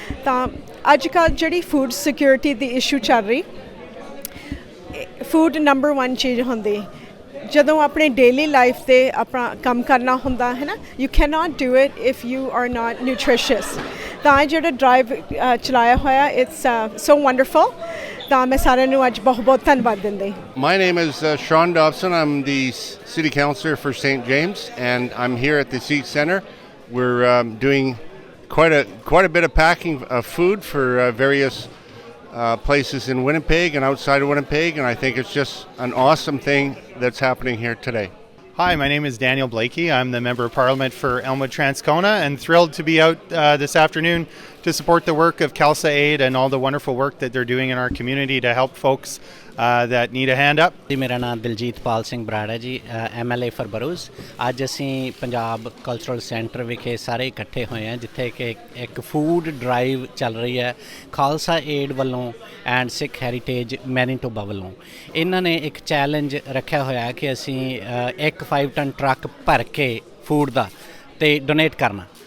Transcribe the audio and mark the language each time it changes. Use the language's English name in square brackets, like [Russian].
[Punjabi] ਤਾਂ ਅੱਜ ਕੱਲ੍ਹ ਜਿਹੜੀ ਫੂਡ ਸਿਕਿਉਰਿਟੀ ਦੀ ਇਸ਼ੂ ਚੱਲ ਰਹੀ, ਫੂਡ ਨੰਬਰ 1 ਚੀਜ਼ ਹੁੰਦੀ। ਜਦੋਂ ਆਪਣੇ ਡੇਲੀ ਲਾਈਫ 'ਤੇ ਆਪਣਾ ਕੰਮ ਕਰਨਾ ਹੁੰਦਾ ਹੈ ਨਾ, [English] You can not do it if you are not nutritious. [Punjabi] ਤਾਂ ਇਹ ਜਿਹੜਾ ਡਰਾਈਵ ਚਲਾਇਆ ਹੋਇਆ, [English] It's so wonderful. [Punjabi] ਤਾਂ ਮੈਂ ਸਾਰਿਆਂ ਨੂੰ ਅੱਜ ਬਹੁਤ ਬਹੁਤ ਧੰਨਵਾਦ ਦਿੰਦੀ। [English] My name is Sean Dobson. I'm the City Councillor for St. James, and I'm here at the Sikh Centre. We're doing quite a bit of packing of food for various places in Winnipeg and outside of Winnipeg, and I think it's just an awesome thing that's happening here today. Hi, my name is Daniel Blakey. I'm the Member of Parliament for Elmwood Transcona, and thrilled to be out this afternoon to support the work of Khalsa Aid and all the wonderful work that they're doing in our community to help folks that need a hand up. [Punjabi] ਜੀ ਮੇਰਾ ਨਾਮ ਦਿਲਜੀਤਪਾਲ ਸਿੰਘ ਬਰਾੜ ਹੈ ਜੀ, MLA for ਬਰੂਜ਼। ਅੱਜ ਅਸੀਂ Punjab cultural centre ਵਿਖੇ ਸਾਰੇ ਇਕੱਠੇ ਹੋਏ ਹਾਂ, ਜਿੱਥੇ ਕਿ ਇੱਕ ਫੂਡ ਡਰਾਈਵ ਚੱਲ ਰਹੀ ਹੈ ਖਾਲਸਾ ਏਡ ਵੱਲੋਂ ਐਂਡ ਸਿੱਖ ਹੈਰੀਟੇਜ ਮੈਨੀਟੋਬਾ ਵੱਲੋਂ। ਇਹਨਾਂ ਨੇ ਇੱਕ ਚੈਲੰਜ ਰੱਖਿਆ ਹੋਇਆ ਕਿ ਅਸੀਂ ਇੱਕ 5 ਟਨ ਟਰੱਕ ਭਰ ਕੇ ਫੂਡ ਦਾ ਤੇ ਡੋਨੇਟ ਕਰਨਾ।